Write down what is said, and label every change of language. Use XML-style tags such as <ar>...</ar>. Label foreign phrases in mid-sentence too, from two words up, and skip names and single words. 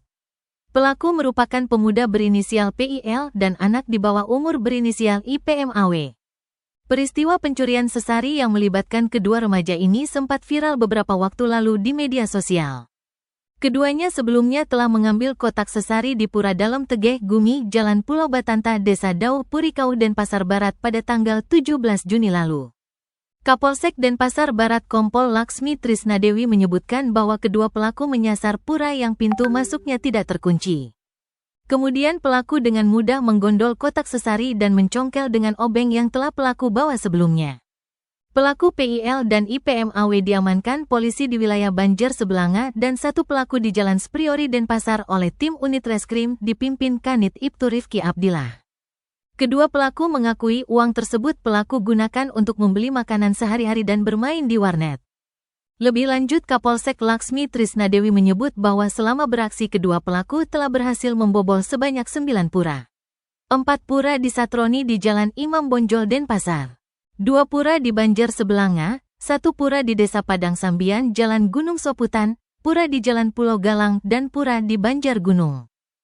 <id>Pelaku merupakan pemuda berinisial PIL dan anak di bawah umur berinisial IPMAW. Peristiwa pencurian sesari yang melibatkan kedua remaja ini sempat viral beberapa waktu lalu di media sosial. Keduanya sebelumnya telah mengambil kotak sesari di Pura Dalam Tegeh Gumi, Jalan Pulau Batanta, Desa Dau Purikau, Denpasar Barat pada tanggal 17 Juni lalu. Kapolsek Denpasar Barat Kompol Laksmi Trisnadewi menyebutkan bahwa kedua pelaku menyasar pura yang pintu masuknya tidak terkunci. Kemudian pelaku dengan mudah menggondol kotak sesari dan mencongkel dengan obeng yang telah pelaku bawa sebelumnya. Pelaku PIL dan IPMAW diamankan polisi di wilayah Banjar Sebelanga dan satu pelaku di Jalan Spriori Denpasar oleh tim unit reskrim dipimpin Kanit Ibtu Rifki Abdillah. Kedua pelaku mengakui uang tersebut pelaku gunakan untuk membeli makanan sehari-hari dan bermain di warnet. Lebih lanjut, Kapolsek Laksmi Trisnadewi menyebut bahwa selama beraksi kedua pelaku telah berhasil membobol sebanyak 9 pura. 4 pura disatroni di Jalan Imam Bonjol Denpasar, 2 pura di Banjar Sebelanga, 1 pura di Desa Padang Sambian Jalan Gunung Soputan, pura di Jalan Pulau Galang dan pura di Banjar Gunung.</id>